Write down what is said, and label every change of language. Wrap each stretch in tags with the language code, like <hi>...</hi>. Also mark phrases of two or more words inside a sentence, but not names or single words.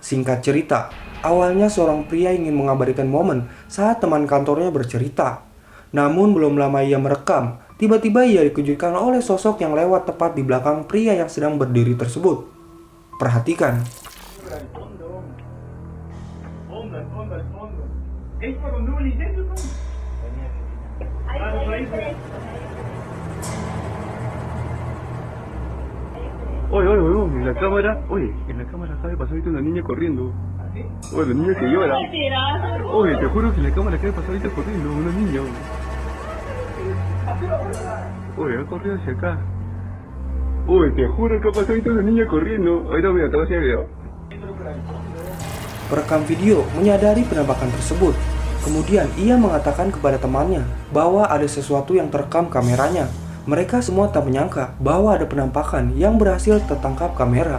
<id>Singkat cerita, awalnya seorang pria ingin mengabadikan momen saat teman kantornya bercerita. Namun belum lama ia merekam, tiba-tiba ia dikejutkan oleh sosok yang lewat tepat di belakang pria yang sedang berdiri tersebut. Perhatikan.</id> <es>Oye, oye, oye, en la cámara, oye, en la cámara acaba de pasar ahorita una niña corriendo. Oye, la niña que llora. Oye, te juro que en la cámara acaba de pasar ahorita corriendo, una niña. Oye, ha corrido hacia acá. Oye, te juro que ha pasado ahorita una niña corriendo. Ahorita mira, te voy a hacer video.</es> <id>Perekam video menyadari penampakan tersebut. Kemudian ia mengatakan kepada temannya bahwa ada sesuatu yang terekam kameranya. Mereka semua tak menyangka bahwa ada penampakan yang berhasil tertangkap kamera.</id>